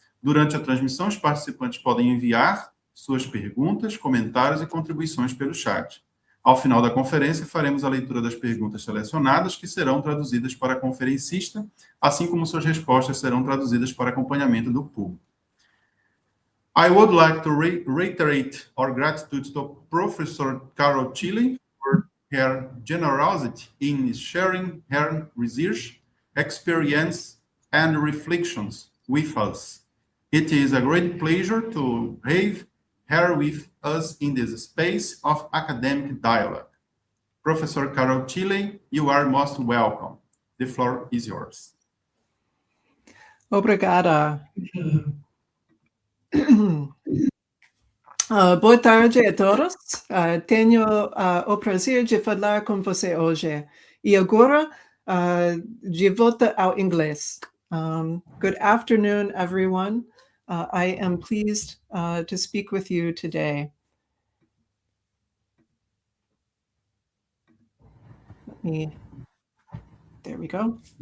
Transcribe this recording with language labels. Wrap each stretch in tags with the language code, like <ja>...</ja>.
<pt>Durante a transmissão, os participantes podem enviar suas perguntas, comentários e contribuições pelo chat. Ao final da conferência, faremos a leitura das perguntas selecionadas, que serão traduzidas para a conferencista, assim como suas respostas serão traduzidas para acompanhamento do público.</pt> <en>I would like to reiterate our gratitude to Professor Carol Tilley for her generosity in sharing her research, experience, and reflections with us. It is a great pleasure to have her with us in this space of academic dialogue. Professor Carol Tilley, you are most welcome. The floor is yours.</en> <pt>Obrigada. Boa tarde a todos. Tenho o prazer de falar com você hoje. E agora, de volta ao inglês.</pt> <en>Good afternoon, everyone. I am pleased to speak with you today. There we go.</en>